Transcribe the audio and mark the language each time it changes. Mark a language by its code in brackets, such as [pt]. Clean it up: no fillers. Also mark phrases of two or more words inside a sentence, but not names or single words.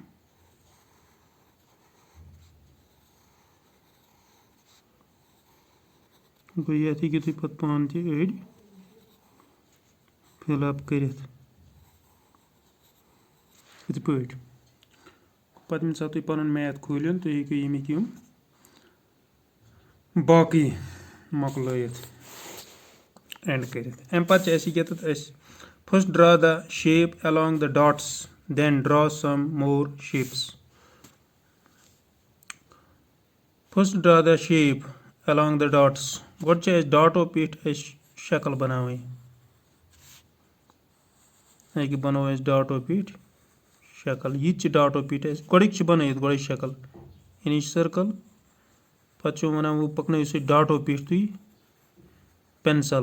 [ks] گوٚو یَتھ ہیٚکِو تُہۍ پَتہٕ پانہٕ تہِ أڑۍ [en] fill up [ks] کٔرِتھ یِتھ پٲٹھۍ. پَتہٕ ییٚمہِ ساتہٕ تُہۍ پَنُن میتھ کھوٗلِن تُہۍ ہیٚکِو ییٚمِکۍ یِم باقٕے مۄکلٲیِتھ اینڈ کٔرِتھ. اَمہِ پَتہٕ چھِ اَسہِ ییٚتٮ۪تھ أسۍ [en] first draw the shape along the dots then draw some more shapes. first draw the shape along the dots. [ks] گۄڈٕ چھِ اَسہِ ڈاٹو پٮ۪ٹھ اَسہِ شکل بَناوٕنۍ. أکہِ بَنٲو اَسہِ ڈاٹو پٮ۪ٹھ شکل. یہِ تہِ چھِ ڈاٹو پٮ۪ٹھ اَسہِ گۄڈٕنِکۍ چھِ بَنٲیِتھ گۄڈٕے شکل یعنی سٔرکٕل. پَتہٕ چھُ وَنان وۄنۍ پَکنٲیِو سُہ ڈاٹو پٮ۪ٹھ تُہۍ پینسل.